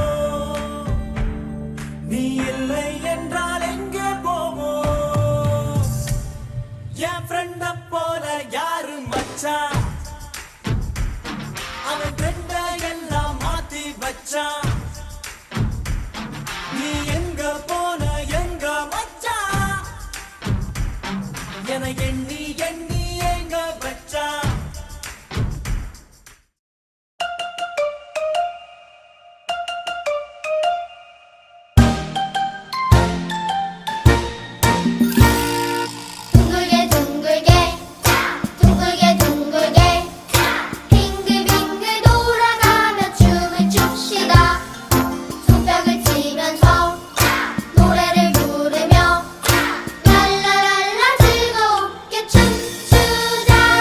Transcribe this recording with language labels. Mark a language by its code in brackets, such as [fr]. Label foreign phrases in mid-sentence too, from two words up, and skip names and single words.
[ta] நீ இல்லை என்றால் எங்கே போவோம் என் ஃப்ரெண்ட போல யாரு மச்சான் அவன் ஃப்ரெண்ட எல்லாம் மாத்தி வச்சான் நீ எங்க போன எங்க மச்சான் என எண்ணி எண்ணி எங்க வச்சான் [ko] 둥글게 둥글게 둥글게 둥글게 빙글빙글 돌아가며 춤을 춥시다 손뼉을 치면서 노래를 부르며 랄라랄라 즐겁게 춤추자